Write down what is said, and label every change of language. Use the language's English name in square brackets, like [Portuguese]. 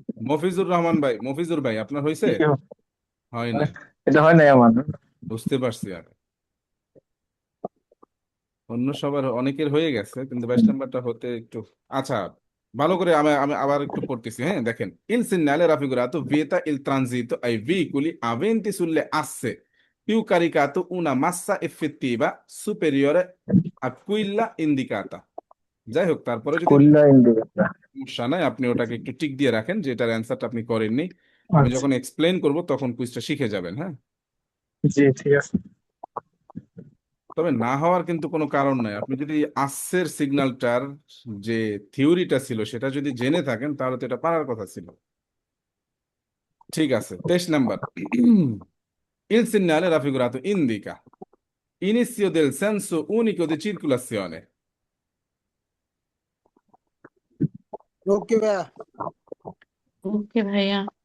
[Bangla] মফিজুর রহমান ভাই, মফিজুর ভাই, আপনার হয়েছে? হয় নাই, এটা হয় নাই আমার। বুঝতে পারছি। আর অন্য সবার অনেকের হয়ে গেছে, কিন্তু 22 নাম্বারটা হতে একটু। আচ্ছা, ভালো করে আমি আমি আবার একটু পড়তেছি, হ্যাঁ দেখেন। [Italian] Il segnale raffigurato vieta il transito ai veicoli aventi sulle asse più caricato una massa effettiva superiore a quella indicata. [Bangla] যাই হোক, তারপরে যদি কুল্লা ইন্ডিকেটর। সমস্যা নাই, আপনি ওটাকে একটু টিক দিয়ে রাখেন যে এটার অ্যান্সারটা আপনি করেননি। আমি আচ্ছা যখন এক্সপ্লেন করব তখন কুইজটা শিখে যাবেন, হ্যাঁ। জি ঠিক আছে। তবে না হওয়ার কিন্তু কোনো কারণ নাই। আপনি যদি আসের সিগন্যালটার যে থিওরিটা ছিল সেটা যদি জেনে থাকেন, তাহলে তো এটা পারার কথা ছিল। ঠিক আছে, 23 number. [Italian] Il segnale raffigurato indica inizio del senso unico di circolazione. [Bangla] ওকে ভাই ওকে ভাইয়া